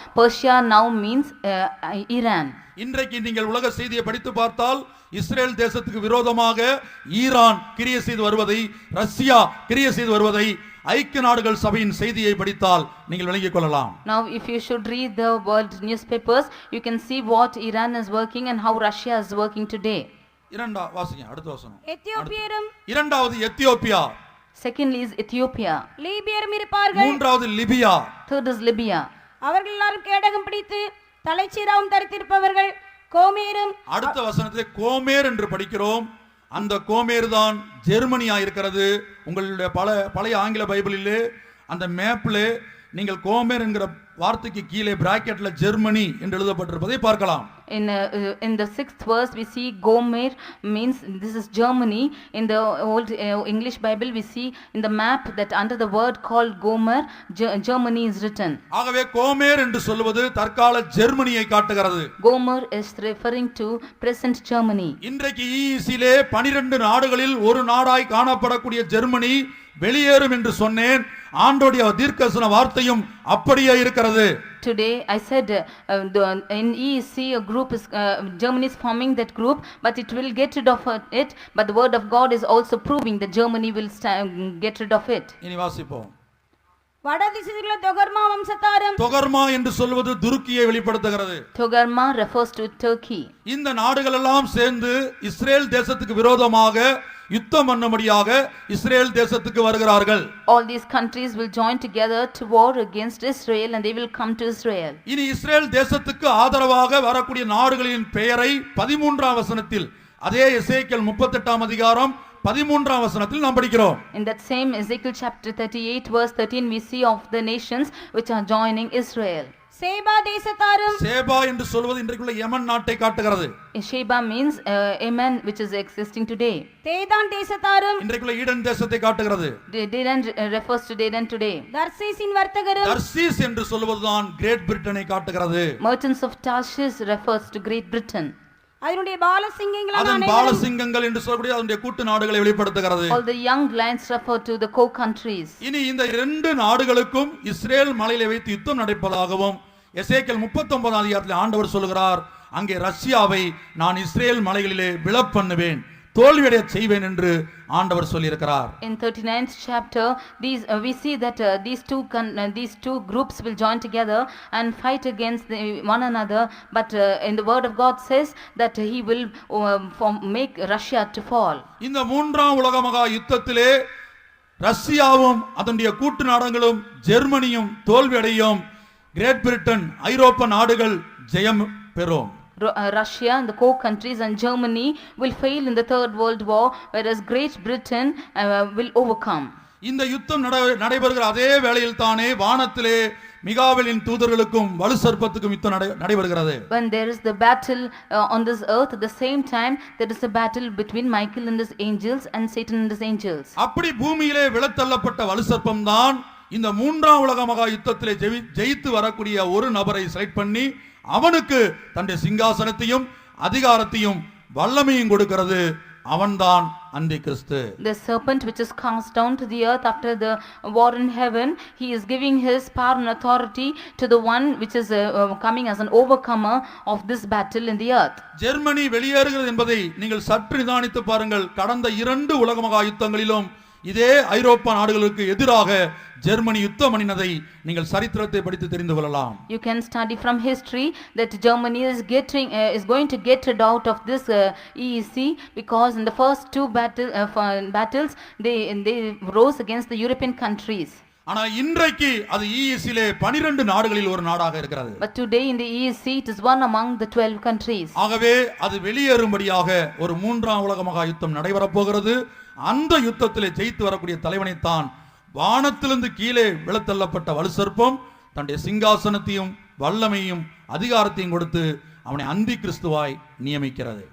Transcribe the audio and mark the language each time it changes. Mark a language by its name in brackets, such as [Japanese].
[English] Persia now means Iran. [Tamil] இன்றைக்கு நீங்கள் உலக செய்தியை படித்து பார்த்தால் இஸ்ரேல் தேசத்துக்கு விரோதமாக ஈரான் கிரியை செய்து வருவதை, ரஷ்யா கிரியை செய்து வருவதை ஐக்கிய நாடுகள் சபையின் செய்தியை படித்தால் நீங்கள் விளங்கிக் கொள்ளலாம். [English] Now if you should read the world newspapers, you can see what Iran is working and how Russia is working today. [Tamil] அடுத்த வசனம். எத்தியோப்பியரும் இரண்டாவது எத்தியோப்பியா. [English] Secondly is Ethiopia. [Tamil] லீபியரும் இருப்பார்கள். மூன்றாவது லிபியா. [English] Third is Libya. [Tamil] அவர்கள் எல்லாரும் கேடகம் பிடித்து தலைச்சீராவும் தரித்திருப்பவர்கள். கோமேரும். அடுத்த வசனத்திலே கோமேர் என்று படிக்கிறோம். அந்த கோமேர் தான் ஜெர்மனியா இருக்கிறது. உங்களுடைய பழைய ஆங்கில பைபிளிலே அந்த மேப்ல நீங்கள் கோமேர் என்கிற வார்த்தைக்கு கீழே பிராக்கெட்ல ஜெர்மனி என்று எழுதப்பட்டிருப்பதை பார்க்கலாம். [English] In the 6th verse we see Gomer means this is Germany. In the old English Bible we see in the map that under the word called Gomer Germany is written. [Tamil] ஆகவே Comair என்று சொல்வது தற்கால ஜெர்மனியை காட்டுகிறது. [English] Gomer is referring to present Germany. [Tamil] இன்றைக்கு EEC-லே 12 நாடுகளில் ஒரு நாடாய் காணப்படக்கூடிய Germany வெளியேறும் என்று சொன்னேன். ஆண்டோடைய தீர்க்கதரிசன வார்த்தையும் அப்படியே இருக்கிறது. [English] Today I said in EEC a group is Germany is forming that group, but it will get rid of it, but the word of God is also proving that Germany will get rid of it. [Tamil] இனி வாசிப்போம். வடதிசையிலுள்ள தொகர்மா வம்சத்தாரும். தொகர்மா என்று சொல்வது துருக்கியை வெளிப்படுத்துகிறது. [English] Togarma refers to Turkey. [Tamil] இந்த நாடுகள் எல்லாம் சேர்ந்து Israel தேசத்துக்கு விரோதமாக யுத்தம் பண்ணும்படியாக இஸ்ரேல் தேசத்துக்கு வருகிறார்கள். [English] All these countries will join together to war against Israel and they will come to Israel. [Tamil] இனி இஸ்ரேல் தேசத்துக்கு ஆதரவாக வரக்கூடிய நாடுகளின் பெயரை 13ஆம் வசனத்தில், அதே எசேக்கியேல் 38ஆம் அதிகாரம் 13ஆம் வசனத்தில் நாம் படிக்கிறோம். [English] In that same Ezekiel chapter 38 verse 13 we see of the nations which are joining Israel. [Tamil] சேபா தேசத்தாரும். சேபா என்று சொல்வது இன்றைக்குள்ள யமன் நாட்டை காட்டுகிறது. [English] Sheba means Yemen which is existing today. [Tamil] தேதான் தேசத்தாரும். இன்றைக்குள்ள ஈடன் தேசத்தை காட்டுகிறது. [English] Dedan refers to Dedan today. [Tamil] தர்சீசின் வர்த்தகரும். Tarshish என்று சொல்வதுதான் கிரேட் பிரிட்டனை காட்டுகிறது. [English] Merchants of Tarshish refers to Great Britain. [Tamil] அதனுடைய பாலசிங்கங்கள் அதன் பாலசிங்கங்கள் என்று சொல்லக்கூடிய அதனுடைய கூட்டு நாடுகளை வெளிப்படுத்துகிறது. [English] All the young lions refer to the co-countries. [Tamil] இனி இந்த இரண்டு நாடுகளுக்கும் இஸ்ரேல் மலையிலே வைத்து யுத்தம் நடப்பதாகவும் எசேக்கியேல் 39ஆம் அதிகாரத்தில் ஆண்டவர் சொல்கிறார், அங்கே ரஷ்யாவை நான் இஸ்ரேல் மலைகளிலே விழப் பண்ணுவேன், தோல்வியடைய செய்வேன் என்று ஆண்டவர் சொல்லியிருக்கிறார். [English] In 39th chapter we see that these two groups will join together and fight against one another, but in the word of God says that he will make Russia to fall. [Tamil] இந்த மூன்றாம் உலக மகா யுத்தத்திலே ரஷ்யாவும் அதனுடைய கூட்டு நாடுகளும் ஜெர்மனியும் தோல்வியடையும், கிரேட் பிரிட்டன் ஐரோப்பா நாடுகள் ஜெயம் பெறும். [English] Russia and the co-countries and Germany will fail in the Third World War, whereas Great Britain will overcome. [Tamil] இந்த யுத்தம் நடைபெறுகிற அதே வேளையில் தானே வானத்திலே மிகாவேலின் தூதர்களுக்கும் வலு சர்ப்பத்துக்கும் யுத்தம் நடைபெறுகிறது. [English] When there is the battle on this earth, at the same time there is a battle between Michael and his angels and Satan and his angels. [Tamil] அப்படி பூமியிலே விழத்தள்ளப்பட்ட வலு சர்ப்பம் தான் இந்த மூன்றாம் உலக மகா யுத்தத்திலே ஜெயித்து வரக்கூடிய ஒரு நபரை செலக்ட் பண்ணி அவனுக்கு தன்னுடைய சிங்காசனத்தையும் அதிகாரத்தையும் வல்லமையும் கொடுக்கிறது. அவன்தான் அந்தி கிறிஸ்து. [English] The serpent which is cast down to the earth after the war in heaven, he is giving his power and authority to the one which is coming as an overcomer of this battle in the earth. [Tamil] Germany வெளியேறுகிறது என்பதை நீங்கள் சற்று நிதானித்து பாருங்கள். கடந்த 2 உலக மகா யுத்தங்களிலும் இதே ஐரோப்பா நாடுகளுக்கு எதிராக ஜெர்மனி யுத்தம் பண்ணினதை நீங்கள் சரித்திரத்தை படித்து தெரிந்து கொள்ளலாம். [English] You can study from history that Germany is going to get rid out of this EEC, because in the first 2 battles they rose against the European countries. [Tamil] ஆனா இன்றைக்கு அது EEC-லே 12 நாடுகளில் ஒரு நாடாக இருக்கிறது. [English] But today in the EEC it is one among the 12 countries. [Tamil] ஆகவே அது வெளியேறும்படியாக ஒரு மூன்றாம் உலக மகா யுத்தம் நடைபெறப் போகிறது. அந்த யுத்தத்திலே ஜெயித்து வரக்கூடிய தலைவனைத்தான் வானத்திலிருந்து கீழே விழத்தள்ளப்பட்ட வலு சர்ப்பம் தன்னுடைய சிங்காசனத்தையும் வல்லமையும் அதிகாரத்தையும் கொடுத்து அவனை அந்தி கிறிஸ்துவாய் நியமிக்கிறது.